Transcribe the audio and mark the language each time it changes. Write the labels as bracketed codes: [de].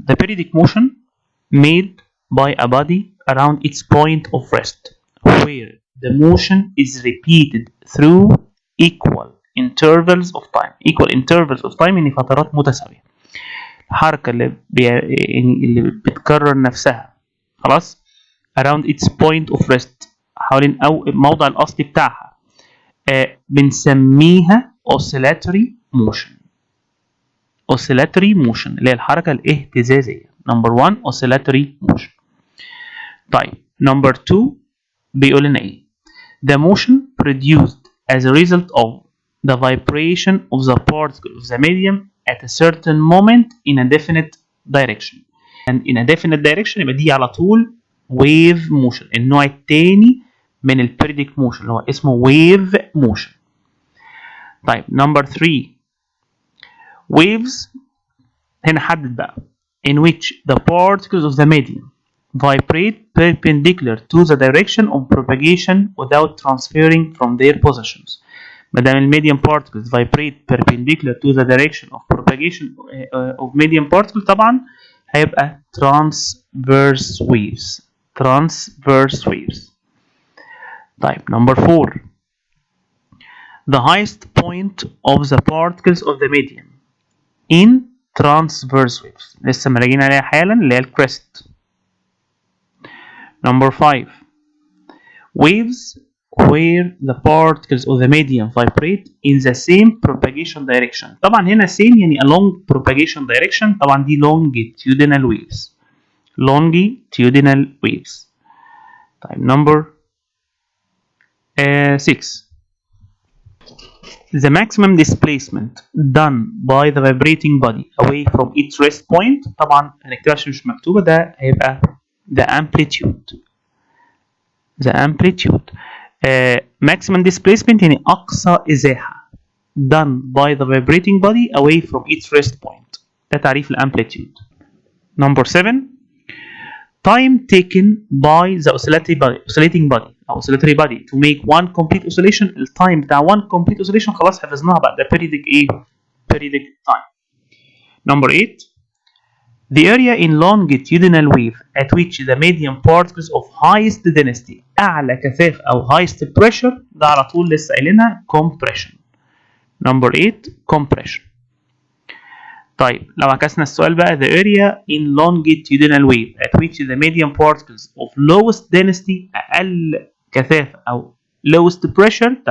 [en] The periodic motion made by a body around its point of rest where the motion is repeated through equal intervals of time. Equal intervals of time [ar] يعني فترات متساوية. الحركة اللي بتكرر نفسها خلاص [en] around its point of rest [ar] حوالين أو موضع الأصلي بتاعها بنسميها oscillatory motion. oscillatory motion اللي هي الحركة الاهتزازية. [en] number 1 oscillatory motion. طيب number 2 [ar] بيقول لنا ايه؟ [en] the motion produced as a result of the vibration of the particle of the medium at a certain moment in a definite direction. and in a definite direction [ar] يبقى دي على طول [en] wave motion. [ar] النوع الثاني من ال periodic motion اللي هو اسمه wave motion. [en] طيب number 3 waves [ar] هنا حدد بقى [en] in which the particles of the medium vibrate perpendicular to the direction of propagation without transferring from their positions. [ar] ما دام الميديم [en] particles vibrate perpendicular to the direction of propagation of medium particle [ar] طبعا هيبقى [en] transverse waves. transverse waves. طيب number 4 the highest point of the particles of the medium in transverse waves. [ar] لسه مراجعين عليها حالا اللي هي الكريست. [en] number 5 waves where the particles of the medium vibrate in the same propagation direction. [ar] طبعا هنا [en] same يعني along propagation direction. [ar] طبعا دي longitudinal waves. [en] longitudinal waves. طيب number 6 the maximum displacement done by the vibrating body away from its rest point. [ar] طبعا هنكتبها عشان مش مكتوبة. ده هيبقى the amplitude. [en] the amplitude. maximum displacement [ar] يعني أقصى إزاحة [en] done by the vibrating body away from its rest point. [ar] ده تعريف الامبليتيود. [en] number 7 time taken by the oscillating body أو oscillatory body to make one complete oscillation. [ar] التايم بتاع [en] one complete oscillation [ar] خلاص حفظناها بقى. [en] ده periodic ايه؟ periodic time. number 8 the area in longitudinal wave at which the medium particles of highest density [ar] أعلى كثافة أو [en] highest pressure. [ar] ده على طول لسه قايلينها compression. [en] number 8 compression. [ar] طيب لو عكسنا السؤال بقى [en] the area in longitudinal wave at which the medium particles of lowest density [ar] أقل كثافة أو [en] lowest pressure.